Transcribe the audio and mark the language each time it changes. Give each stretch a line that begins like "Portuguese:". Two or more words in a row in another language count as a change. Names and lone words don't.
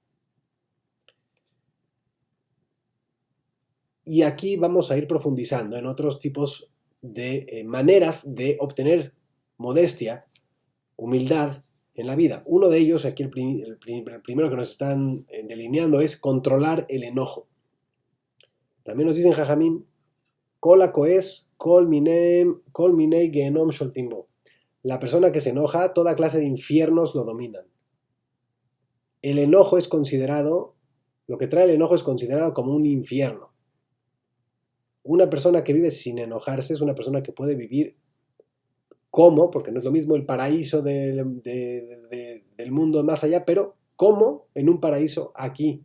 Spanish: Y aquí vamos a ir profundizando en otros tipos de maneras de obtener modestia, humildad en la vida. Uno de ellos, aquí el primero que nos están delineando, es controlar el enojo. También nos dicen Jajamín,
Hebrew: כל הכועס כל מיני גיהנם שולטים בו.
Spanish: La persona que se enoja, toda clase de infiernos lo dominan. El enojo es considerado, lo que trae el enojo es considerado como un infierno. Una persona que vive sin enojarse es una persona que puede vivir como, porque no es lo mismo el paraíso del mundo más allá, pero como en un paraíso aquí.